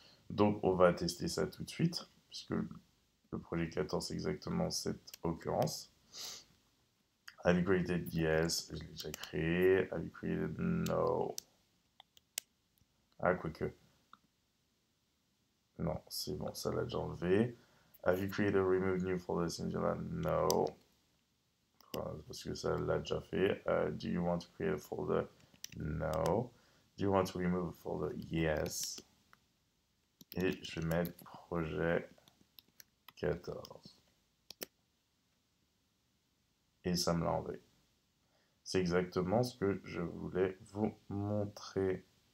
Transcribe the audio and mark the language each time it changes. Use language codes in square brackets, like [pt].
[fr] Donc on va tester ça tout de suite, puisque le projet 14 c'est exactement cette occurrence. [en] Have you created? Yes, [fr] je l'ai déjà créé. [en] Have you created? No. [fr] Ah, quoique. Non, c'est bon, ça l'a déjà enlevé. [en] Have you created or removed new folders in Java? No. [fr] Parce que ça l'a déjà fait. [en] Do you want to create a folder? No. Do you want to remove a folder? Yes. [fr] Et je vais mettre projet 14. Et ça me l'a enlevé. C'est exactement ce que je voulais vous montrer.